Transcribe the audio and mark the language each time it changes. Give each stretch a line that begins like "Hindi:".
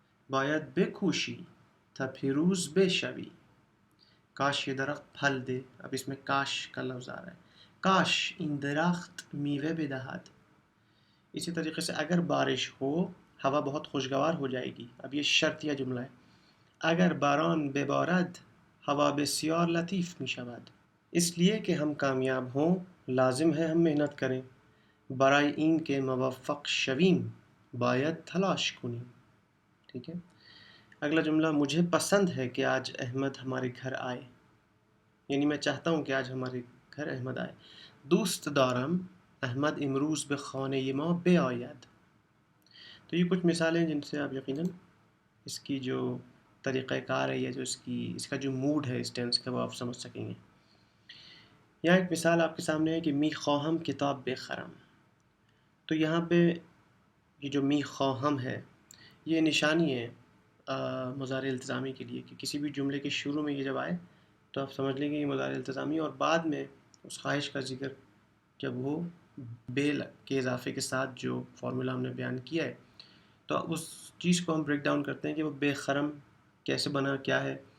Persian: باید بکوشی تا پیروز بشوی.
Urdu: کاش یہ درخت پھل دے. اب اس میں کاش کا لفظ آ رہا ہے.
Persian: کاش این درخت میوه بدهد.
Urdu: اسی طریقے سے اگر بارش ہو ہوا بہت خوشگوار ہو جائے گی. اب یہ شرطیہ جملہ ہے.
Persian: اگر باران ببارد ہوا بسیار لطیف می شود.
Urdu: اس لیے کہ ہم کامیاب ہوں لازم ہے ہم محنت کریں.
Persian: برای این که موفق شویم باید تلاش کنیم.
Urdu: ٹھیک ہے. اگلا جملہ، مجھے پسند ہے کہ آج احمد ہمارے گھر آئے. یعنی میں چاہتا ہوں کہ آج ہمارے گھر احمد آئے.
Persian: دوست دارم احمد امروز به خانه ما بیاید.
Urdu: تو یہ کچھ مثالیں جن سے آپ یقیناً اس کی جو طریقہ کار ہے یا جو اس کا جو موڈ ہے اس ٹینس کا وہ آپ سمجھ سکیں گے. یہاں ایک مثال آپ کے سامنے ہے کہ
Persian: می خواہم کتاب بخرم.
Urdu: تو یہاں پہ یہ جو می خواہم ہے یہ نشانی ہے مضارع التزامی کے لیے کہ کسی بھی جملے کے شروع میں یہ جب آئے تو آپ سمجھ لیں گے یہ مضارع التزامی، اور بعد میں اس خواہش کا ذکر جب وہ بے کے اضافے کے ساتھ جو فارمولا ہم نے بیان کیا ہے تو اس چیز کو ہم بریک ڈاؤن کرتے ہیں کہ وہ بے خرم کیسے بنا، کیا ہے.